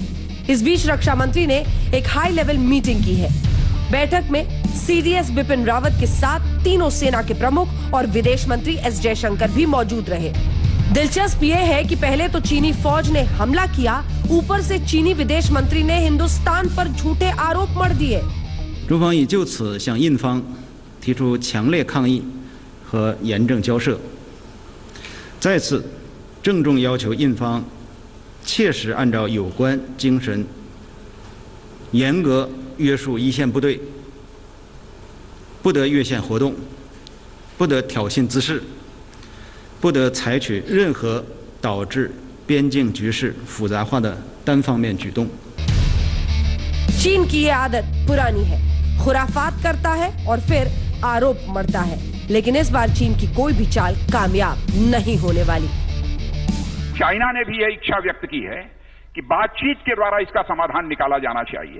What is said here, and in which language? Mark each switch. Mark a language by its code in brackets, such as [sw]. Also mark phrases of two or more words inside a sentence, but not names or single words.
[hi] इस बीच रक्षा मंत्री ने एक [en] high level meeting [hi] की है। बैठक में CDS बिपिन रावत के साथ तीनों सेना के प्रमुख और विदेश मंत्री S जयशंकर भी मौजूद रहे। दिलचस्प यह है कि पहले तो चीनी फौज ने हमला किया, ऊपर से चीनी विदेश मंत्री ने हिंदुस्तान पर झूठे आरोप मढ़ दिए। [zh] 中方已就此向印方提出强烈抗议和严正交涉，再次郑重要求印方切实按照有关精神，严格约束一线部队，不得越线活动，不得挑衅滋事，不得采取任何导致边境局势复杂化的单方面举动。 [hi] चीन की ये आदत पुरानी है, खुराफात करता है और फिर आरोप मढ़ता है। लेकिन इस बार चीन की कोई भी चाल कामयाब नहीं होने वाली। चाइना ने भी यह इच्छा व्यक्त की है कि बातचीत के द्वारा इसका समाधान निकाला जाना चाहिए।